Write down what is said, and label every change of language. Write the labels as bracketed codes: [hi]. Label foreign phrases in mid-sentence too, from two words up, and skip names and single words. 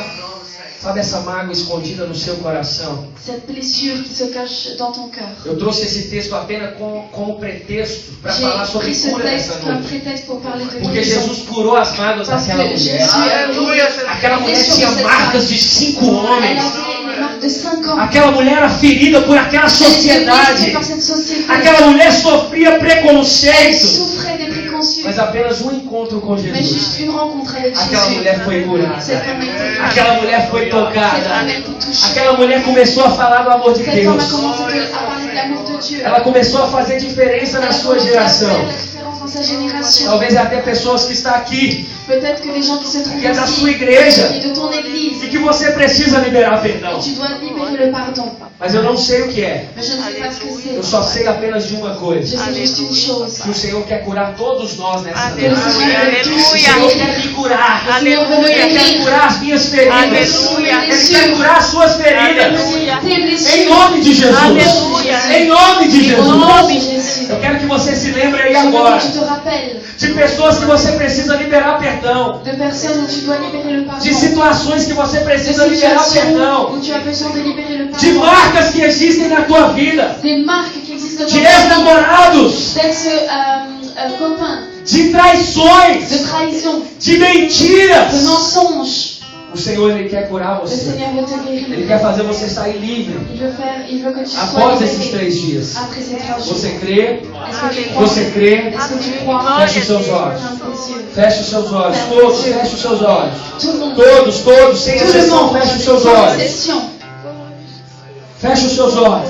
[pt] Sabe essa mágoa escondida no seu coração? [fr] Cette blessure qui se cache dans ton cœur. [pt] Eu trouxe esse texto apenas como pretexto para [fr] J'ai [pt] falar sobre [fr] pris ce [pt] cura [fr] texte [pt] nessa [fr] comme [pt] noite. [fr] prétexte pour parler de [pt] Porque [fr] guérison. [pt] Jesus curou as mágoas [fr] Parce [pt] daquela [fr] que [pt] mulher. [fr] Jésus a [pt] Aleluia. Aquela mulher tinha marcas de 5 [fr] Elle [pt] homens. [fr] avait les marques de 5 ans. [pt] Aquela mulher era ferida por aquela [fr] Elle était [pt] sociedade. [fr] blessée par cette société. [pt] Aquela mulher sofria [fr] Elle [pt] preconceito. [fr] souffrait des préconçus. [pt] Mas apenas um encontro com [fr] Mais [pt] Jesus. [fr] juste une rencontre avec [pt] Aquela [fr] Jésus. [pt] mulher foi curada. [fr] Cette femme a été curée. [pt] Aquela mulher foi [fr] Cette [pt] tocada. [fr] femme a été touchée. [pt] Aquela mulher começou a falar do amor de [fr] Cette femme a [pt] Deus. [fr] commencé à parler de l'amour de Dieu. [pt] Ela começou a fazer diferença na [fr] Elle a [pt] sua [fr] commencé à faire [pt] geração. [fr] la différence dans sa génération. [pt] Talvez até pessoas que estão aqui, [fr] Peut-être que les gens qui se trouvent [pt] que é da [fr] ici [pt] sua igreja, [fr] et de ton église, [pt] e que você precisa liberar perdão. [fr] tu dois libérer le pardon. [pt] Mas eu não sei o que é. [fr] Mais je ne sais pas ce que [pt] Eu [fr] c'est. [pt] só sei apenas de uma [fr] Je [pt] coisa. [fr] sais juste une chose. [pt] Que o Senhor quer curar todos nós nessa noite. Aleluia, O Senhor aleluia. quer me curar. Aleluia. Ele quer curar as minhas feridas. Aleluia. Ele quer curar as suas feridas. Aleluia. [fr] Tes [pt] Em [fr] blessures. [pt] nome de Jesus. Aleluia. Em nome de [fr] Au [pt] Jesus. [fr] nom de Jésus. [pt] Eu quero que você se lembre aí [fr] Je veux [pt] agora [fr] que tu te rappelles [pt] de pessoas que você precisa liberar perdão. [fr] de personnes où tu dois libérer le pardon. [pt] De situações que você [fr] De [pt] precisa liberar [fr] situations [pt] perdão. [fr] où tu as besoin de libérer le [pt] De [fr] pardon. [pt] marcas que existem na tua vida. [fr] Des marques qui existent dans [pt] De [fr] ta vie. [pt] ex-namorados. [fr] D'ex-copains. [pt] De traições. [fr] De trahison. [pt] De mentiras. [fr] De mensonges. [pt] O Senhor, Ele quer curar [fr] Le [pt] você. [fr] Seigneur veut te [pt] Ele [fr] guérir. [pt] quer fazer você sair livre [fr] Il veut que tu sois [pt] após esses [fr] libéré [pt] 3 dias. [fr] après ces 3 jours. [pt] Você crê? [fr] Est-ce que tu crois? [pt] Você crê? [fr] Est-ce que tu crois? [pt] Feche os seus olhos. [fr] Ferme tes yeux. [pt] Feche os seus olhos. Todos, feche os seus olhos. [fr] Tout le monde. [pt] Todos, sem [fr] Tout le [pt] exceção, [fr] monde. [pt] feche os seus [fr] Sans [pt] olhos. [fr] exception. [pt] Feche os seus olhos.